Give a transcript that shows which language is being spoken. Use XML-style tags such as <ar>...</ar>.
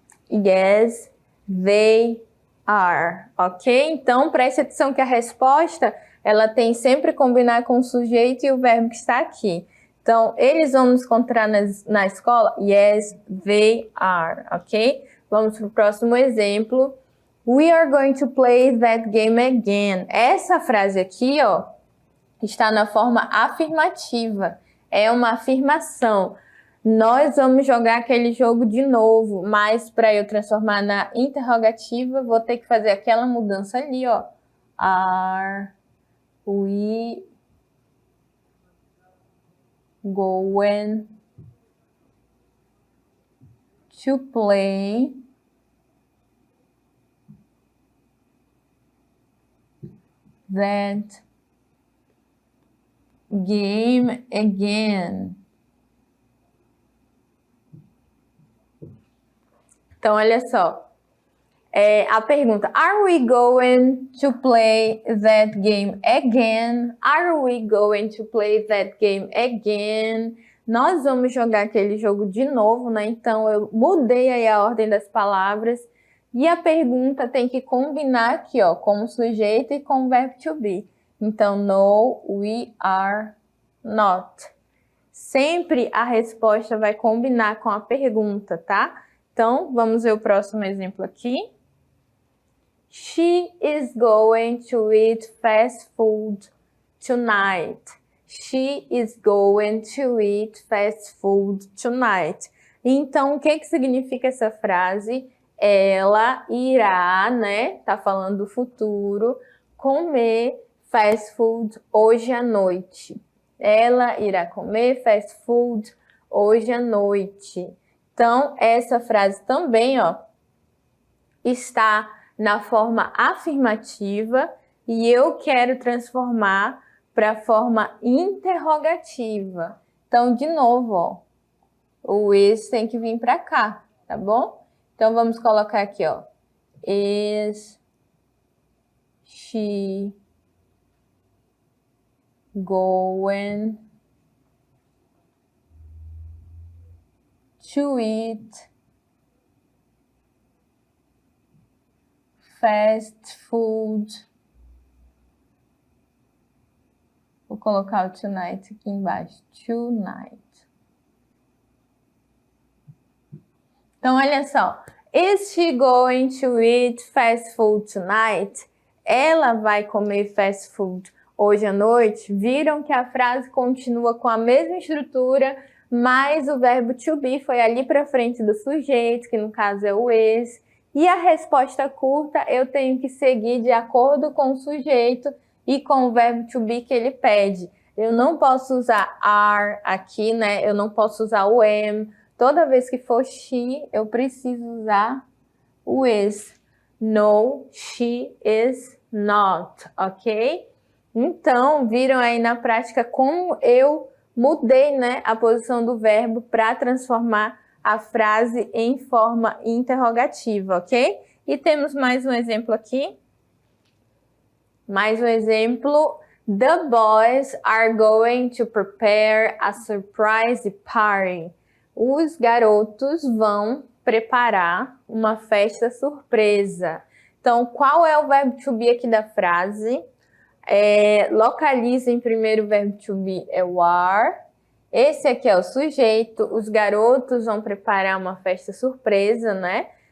<en>Yes, they are, ok?</en> <pt>Então, preste atenção que a resposta, ela tem sempre que combinar com o sujeito e o verbo que está aqui. Então, eles vão nos encontrar na escola?</pt> <en>Yes, they are, ok?</en> <pt>Vamos para o próximo exemplo.</pt> <en>We are going to play that game again.</en> <pt>Essa frase aqui, ó, está na forma afirmativa. É uma afirmação. Nós vamos jogar aquele jogo de novo, mas para eu transformar na interrogativa, vou ter que fazer aquela mudança ali, ó.</pt> <en>Are we going to play that game again?</en> <pt>Então, olha só, A pergunta,</pt> <en>are we going to play that game again? Are we going to play that game again?</en> <pt>Nós vamos jogar aquele jogo de novo, né? Então, eu mudei aí a ordem das palavras. E a pergunta tem que combinar aqui, ó, com o sujeito e com o verbo to be.</pt> <en>Então, no, we are not.</en> <pt>Sempre a resposta vai combinar com a pergunta, tá? Então, vamos ver o próximo exemplo aqui.</pt> <en>She is going to eat fast food tonight. She is going to eat fast food tonight.</en> <pt>Então, o que significa essa frase? Ela irá, né? Tá falando do futuro, comer fast food hoje à noite. Ela irá comer fast food hoje à noite. Então, essa frase também, ó, está na forma afirmativa e eu quero transformar para a forma interrogativa. Então, de novo, ó, o is tem que vir para cá, tá bom? Então, vamos colocar aqui, ó,</pt> <en>is she going to eat fast food?</en> <pt>Vou colocar o tonight aqui embaixo.</pt> <en>Tonight.</en> <pt>Então, olha só.</pt> <en>Is she going to eat fast food tonight?</en> <pt>Ela vai comer fast food hoje à noite? Viram que a frase continua com a mesma estrutura, mas o verbo to be foi ali para frente do sujeito, que no caso é o is. E a resposta curta eu tenho que seguir de acordo com o sujeito e com o verbo to be que ele pede. Eu não posso usar are aqui, né? Eu não posso usar o am. Toda vez que for she, eu preciso usar o is.</pt> <en>No, she is not, ok?</en> <pt>Então, viram aí na prática como eu mudei, né, a posição do verbo para transformar a frase em forma interrogativa, ok? E temos mais um exemplo aqui. Mais um exemplo.</pt> <en>The boys are going to prepare a surprise party.</en> <pt>Os garotos vão preparar uma festa surpresa. Então, qual é o verbo to be aqui da frase? Localizem primeiro o verbo to be, é o are. Esse aqui é o sujeito. Os garotos vão preparar uma festa surpresa, né?</pt>